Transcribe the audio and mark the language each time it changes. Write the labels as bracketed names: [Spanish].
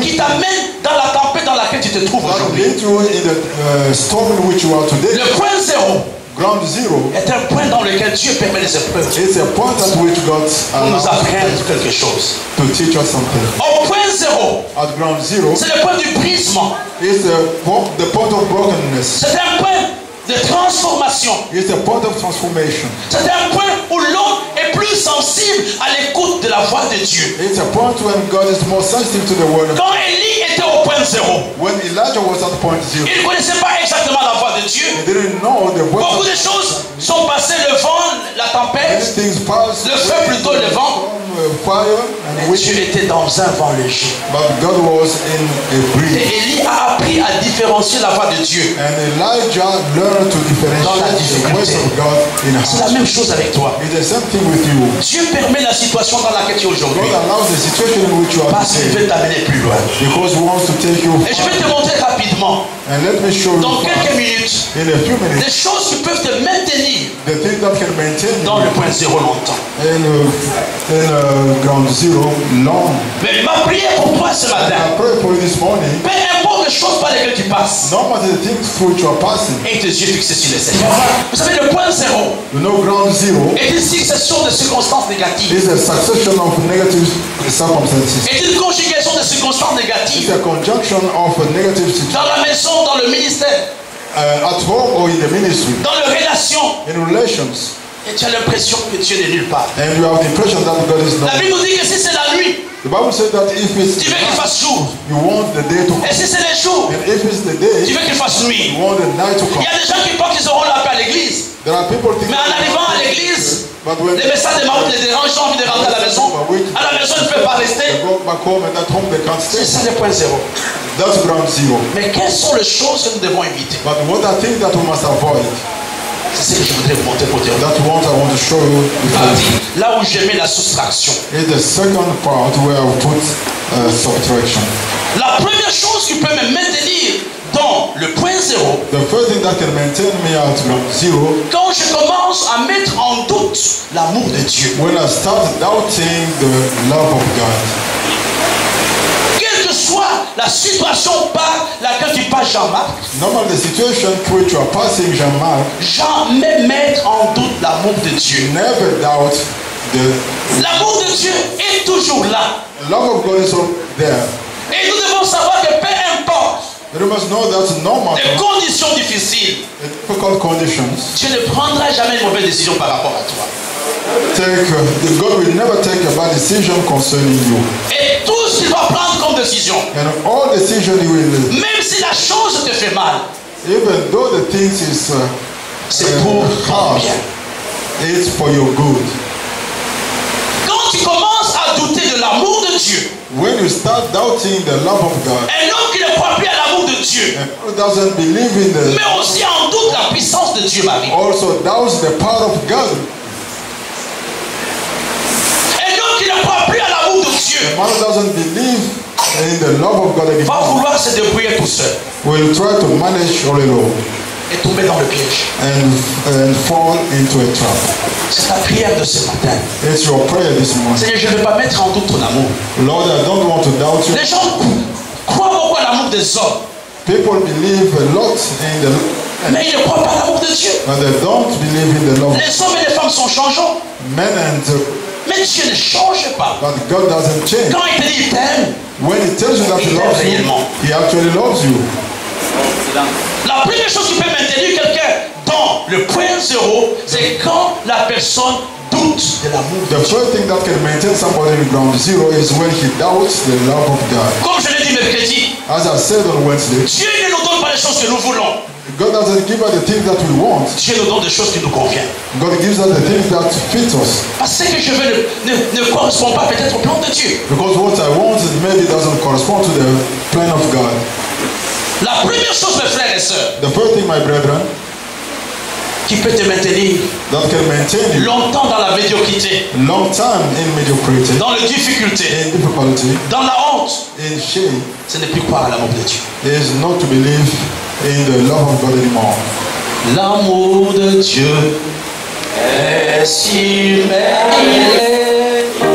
[French] qui t'amène dans la tempête dans laquelle tu te trouves [English] that [French] aujourd'hui. [English] leads you in the storm in which you are today. [French] Le point zéro [English] Ground zero, [French] est un point dans lequel Dieu permet les épreuves [English] it's a point at which God [French] pour nous [English] allows [French] apprendre quelque chose. [English] to teach us something. [French] Au point zéro, [English] At ground zero, [French] c'est le point du brisement. [English] it's the point of brokenness. [French] C'est un point de transformation. [English] It's a point of transformation. [French] C'est un point où l'homme est plus sensible à l'écoute de la voix de Dieu. [English] It's a point when God is more sensitive to the word of God. [French] Quand Élie était au point zéro, [English] When Elijah was at point zero, [French] il ne connaissait pas exactement la voix de Dieu. [English] he didn't know the voice [French] Beaucoup [English] of [French] de choses sont passées, le vent, la tempête, [English] many things passed. [French] le feu plutôt, le vent. [English] Fire and wind, [French] Dieu était dans un vent léger. [English] but God was in a [French] Et [English] breeze. [French] Élie a appris à différencier la voix de Dieu. [English] And Elijah learned to [French] Dans la [English] differentiate the voice of God in [French] C'est la [English] us. [French] même chose avec toi. [English] It's the same thing with you. [French] Dieu permet la situation dans laquelle tu es aujourd'hui [English] God allows the situation in which you are [French] parce qu'il [English] today [French] veut t'amener plus loin. [English] because He wants to take you [French] Et je vais te montrer rapidement, [English] and let me show [French] dans [English] you [French] quelques minutes, [English] in a few minutes [French] des choses qui peuvent te maintenir [English] the thing that can maintain [French] dans le [English] you [French] point zéro longtemps. [English] in ground zero long. [French] Mais ma prière pour toi ce matin, [English] I pray for you this morning. [French] peu importe les choses par lesquelles tu passes, [English] No matter the things through which you are passing, [French] et tes yeux fixés sur le Seigneur. Vous savez, le point zéro [English] you know ground zero [French] est une succession de circonstances négatives. [English] is a succession of negative circumstances. [French] Est une conjugation de circonstances [English] It's [French] négatives. [English] a conjunction of a negative situation [French] Dans la maison, dans le ministère, [English] at home or in the ministry, [French] dans les relations. [English] in relations, [French] Et tu as l'impression que Dieu n'est nulle part. [English] and you have the impression that God is [French] La [English] not. [French] Bible nous dit que si c'est la nuit, [English] The Bible says that if it's [French] tu veux qu'il fasse jour. [English] you want the day to [French] Et [English] come, [French] si c'est le jour, [English] and if it's the [French] tu [English] day [French] veux qu'il fasse nuit. [English] you want the night to [French] Il [English] come. [French] y a des gens qui pensent qu'ils auront la paix à l'église. [English] There are people thinking, [French] Mais en arrivant à l'église, [English] but when [French] les messages de Mahomet les dérangent, ils ont envie de rentrer à la maison. À la maison, ils ne peuvent pas [English] they [French] rester. [English] go back home and at home they can't [French] C'est [English] stay, [French] ça le point zéro. [English] that's ground zero. [French] Mais quelles sont les choses que nous devons éviter? [English] But what I think that we must avoid, [French] C'est ce que je voudrais vous montrer pour dire. [English] that what I want to show you before, [French] Là où je mets la soustraction. [English] is the second part where I put subtraction. [French] La première chose qui peut me maintenir dans le point zéro, [English] The first thing that can maintain me at ground zero, [French] quand je commence à mettre en doute l'amour de Dieu. [English] when I start doubting the love of God. [French] Quelle que soit la situation par laquelle tu passes, Jean-Marc, [English] No matter the situation through which you are passing, Jean-Marc, [French] jamais mettre en doute l'amour de Dieu. [English] never doubt the [French] L'amour de Dieu est toujours là. [English] love of God is all there. [French] Et nous devons savoir que peu importe [English] But you must know that no [French] les [English] matter [French] conditions difficiles, [English] the difficult conditions, [French] Dieu ne prendra jamais une mauvaise décision par rapport à toi. [English] God will never take a bad decision concerning you. [French] Et tout ce qu'il va prendre comme décision, [English] And all decision He will, [French] même si la chose te fait mal, [English] even though the things is [French] c'est pour ton [English] hard, [French] bien. [English] it's for your good. [French] Quand tu commences à douter de l'amour de Dieu, [English] When you start doubting the love of God, [French] un homme qui ne croit plus à l'amour de Dieu, [English] and who doesn't believe in the, [French] mais aussi en doute la puissance de Dieu, Marie. [English] also doubts the power of God. [French] Un homme qui ne croit plus à l'amour de Dieu [English] The man who doesn't believe in the love of God [French] va [English] anymore [French] vouloir se débrouiller tout seul. [English] will try to manage all alone. [French] et tomber dans le piège. [English] and fall into a trap. [French] C'est ta prière de ce matin. [English] It's your prayer this morning. [French] Seigneur, je ne veux pas mettre en doute ton amour. [English] Lord, I don't want to doubt you. [French] Les gens croient beaucoup à l'amour des hommes, [English] People believe a lot in the [French] mais ils ne croient pas à l'amour de Dieu. [English] but they don't believe in the love. [French] Les hommes et les femmes sont changeants, [English] Men and [French] mais Dieu ne change pas. [English] but God doesn't change. [French] Quand il te dit il t'aime, [English] When He tells you that He loves you, He actually loves you. [French] la première chose qui peut maintenir quelqu'un dans le point zéro, c'est quand la personne doute de l'amour. [English] The first thing that can maintain somebody in ground zero is when he doubts the love of God. [French] Comme je l'ai dit mercredi, [English] As I said on Wednesday, [French] Dieu ne nous donne pas les choses que nous voulons. [English] God doesn't give us the things that we want. [French] Dieu nous donne des choses qui nous conviennent. [English] God gives us the things that fit us. [French] Parce que ce que je veux ne correspond pas peut-être au plan de Dieu. [English] Because what I want maybe doesn't correspond to the plan of God. [French] La première chose, mes frères et sœurs, [English] The first thing, my brethren, [French] qui peut te maintenir [English] that can maintain you [French] longtemps dans la médiocrité, [English] long time in mediocrity, [French] dans les difficultés, [English] in difficulty, [French] dans la honte, [English] in shame, [French] ce n'est plus croire à l'amour de Dieu. [English] is not to believe in the love of God anymore. [French] L'amour de Dieu est si merveilleux.